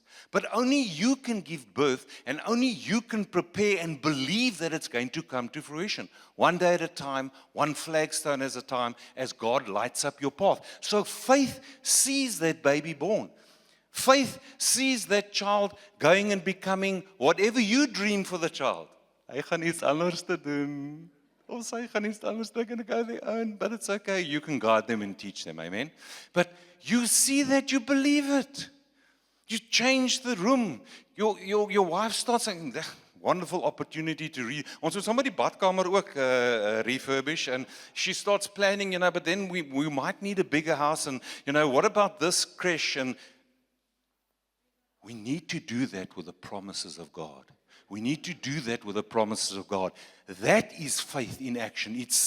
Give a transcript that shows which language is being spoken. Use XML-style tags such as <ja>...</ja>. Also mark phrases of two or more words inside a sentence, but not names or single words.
<en>But only you can give birth and only you can prepare and believe that it's going to come to fruition. One day at a time, one flagstone at a time, as God lights up your path. So faith sees that baby born. Faith sees that child going and becoming whatever you dream for the child.</en> <af>Hy gaan iets anders te doen. Of sy gaan iets anders,</af> <en>they're going to go their own, but it's okay. You can guide them and teach them, amen? But you see that, you believe it. You change the room. Your wife starts saying, wonderful opportunity to</en> <af>ons moet</af> <en>somebody</en> <af>badkamer ook</af> <en>refurbish, and she starts planning, but then we might need a bigger house, and what about this creche? And we need to do that with the promises of God. We need to do that with the promises of God. That is faith in action.</en>